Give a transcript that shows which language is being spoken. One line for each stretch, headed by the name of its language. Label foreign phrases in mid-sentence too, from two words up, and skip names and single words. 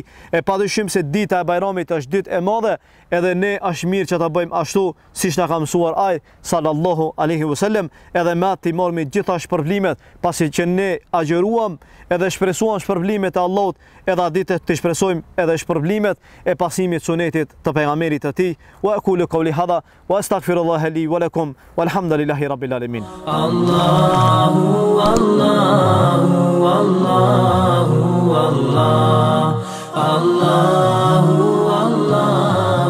Albanian: E padyshim se dita e Bajramit është ditë e madhe, edhe ne është mirë që ta bëjmë ashtu siç na ka mësuar ai
Arabic: صلى الله عليه وسلم,
Albanian: edhe me atë marrmi gjitha shpërblimet, pasi që ne agjëruam edhe shpresuam shpërblimet e Allahut, edhe atë ditë të shpresojmë edhe shpërblimet e pasimit sunetit të pejgamberit të tij.
Arabic: وأقول قولي هذا وأستغفر الله لي ولكم والحمد لله رب العالمين. الله الله الله الله الله الله